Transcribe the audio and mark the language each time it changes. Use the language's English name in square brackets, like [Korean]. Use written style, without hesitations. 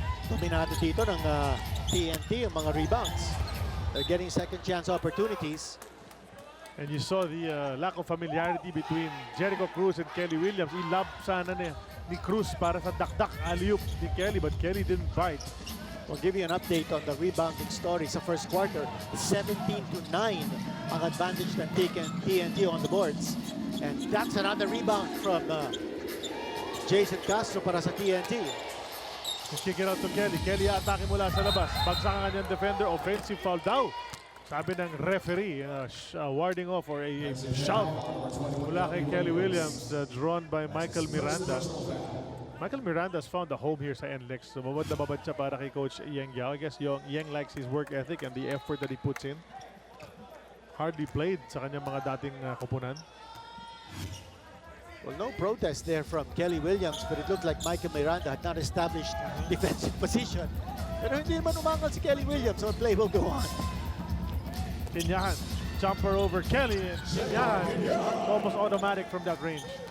[Filipino] Dominado dito ng TNT ang mga rebounds. [English] They're getting second chance opportunities. And you saw the lack of familiarity between Jericho Cruz and Kelly Williams. [Filipino] Ilab sana ni Cruz para sa dakdak alley-oop ni Kelly, [English] but Kelly didn't bite. We'll give you an update on the rebounding story sa first quarter. 17-9 [Filipino] ang advantage ng [English] TNT on the boards. And that's another rebound from Jason Castro para sa TNT. Kick it out to Kelly. [Filipino] Kelly atake mula sa labas. Bagsak ang kanyang defender. Offensive foul daw. Sabi ng referee, [English] warding off or a shout [Filipino] mula kay Kelly Williams, drawn by Michael Miranda. [English] Michael Miranda has found a home here sa NLEX. [Filipino] So babad na babad siya para kay [English] Coach Yang Yao. I guess Yang likes his work ethic and the effort that he puts in. [Filipino] Hardly played sa kanyang mga dating kupunan. [English] Well, no protest there from Kelly Williams, but it looked like Michael Miranda had not established defensive position. [Filipino] Pero hindi naman umangal si Kelly Williams, [English] so the play will go on. Kinyahan, jumper over Kelly, and Kinyahan almost automatic from that range.